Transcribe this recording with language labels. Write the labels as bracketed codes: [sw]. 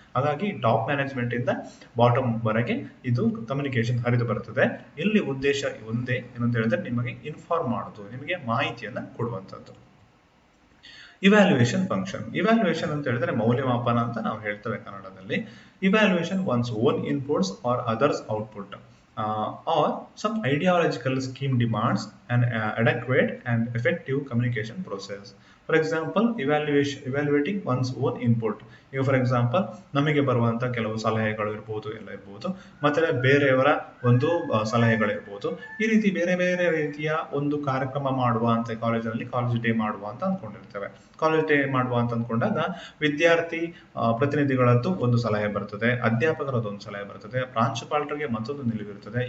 [kn] ಹಾಗಾಗಿ top management ಇಂದ bottom ವರೆಗೆ ಇದು ಕಮ್ಯುನಿಕೇಶನ್ ಹರಿದು ಬರುತ್ತದೆ. ಇಲ್ಲಿ ಉದ್ದೇಶ ಒಂದೇ, ಏನಂತ ಹೇಳಿದ್ರೆ ನಿಮಗೆ ಇನ್ಫಾರ್ಮ್ ಮಾಡೋದು, ನಿಮಗೆ ಮಾಹಿತಿಯನ್ನ ಕೊಡುವಂಥದ್ದು. [en] Evaluation function. [kn] ಇವ್ಯಾಲ್ಯೂಯೇಷನ್ ಅಂತ ಹೇಳಿದ್ರೆ ಮೌಲ್ಯಮಾಪನ ಅಂತ ನಾವು ಹೇಳ್ತೇವೆ ಕನ್ನಡದಲ್ಲಿ. [en] Evaluation one's own inputs or others output or some ideological scheme demands an adequate and effective communication process. For example, evaluating one's own input. [kn] ಈಗ [en] for example [kn] ನಮಗೆ ಬರುವಂತ ಕೆಲವು ಸಲಹೆಗಳು ಇರ್ಬೋದು, ಎಲ್ಲ ಇರ್ಬೋದು, ಮತ್ತೆ ಬೇರೆಯವರ ಒಂದು ಸಲಹೆಗಳಿರ್ಬೋದು. ಈ ರೀತಿ ಬೇರೆ ಬೇರೆ ರೀತಿಯ ಒಂದು ಕಾರ್ಯಕ್ರಮ ಮಾಡುವ ಅಂತ ಕಾಲೇಜಲ್ಲಿ ಕಾಲೇಜ್ ಡೇ ಮಾಡುವ ಅಂತ ಅಂದ್ಕೊಂಡಿರ್ತೇವೆ. ಕಾಲೇಜ್ ಡೇ ಮಾಡುವ ಅಂತ ಅಂದ್ಕೊಂಡಾಗ ವಿದ್ಯಾರ್ಥಿ ಪ್ರತಿನಿಧಿಗಳದ್ದು ಒಂದು ಸಲಹೆ ಬರ್ತದೆ, ಅಧ್ಯಾಪಕರದ್ದು ಒಂದು ಸಲಹೆ ಬರ್ತದೆ, ಪ್ರಾಂಶುಪಾಲರಿಗೆ ಮತ್ತೊಂದು ನಿಲುವಿರ್ತದೆ.